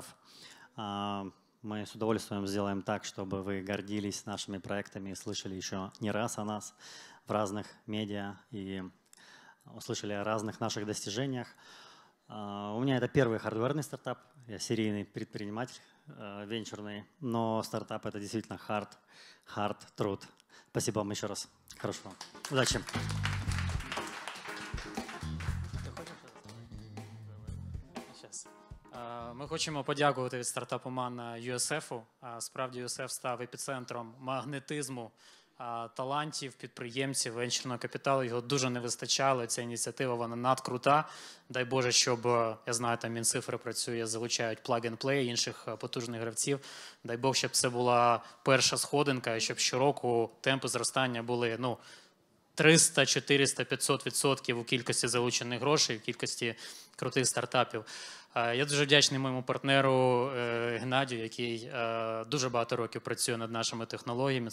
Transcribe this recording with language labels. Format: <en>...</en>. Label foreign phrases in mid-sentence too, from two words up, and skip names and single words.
<ru>Мы с удовольствием сделаем так, чтобы вы гордились нашими проектами и слышали еще не раз о нас в разных медиа и услышали о разных наших достижениях. У меня это первый хардверный стартап. Я серийный предприниматель, венчурный, но стартап — это действительно hard труд. Спасибо вам еще раз. Хорошего. Удачи.</ru> <uk>Ми хочемо подякувати від стартапу МАН USF. Справді USF став епіцентром магнетизму талантів, підприємців, венчурного капіталу. Його дуже не вистачало. Ця ініціатива, вона надкрута. Дай Боже, щоб, я знаю, там Мінцифри працює, залучають plug-and-play, інших потужних гравців. Дай Бог, щоб це була перша сходинка, і щоб щороку темпи зростання були, 300, 400, 500% у кількості залучених грошей, в кількості крутих стартапів. Я дуже вдячний моєму партнеру Геннадію, який дуже багато років працює над нашими технологіями.</uk>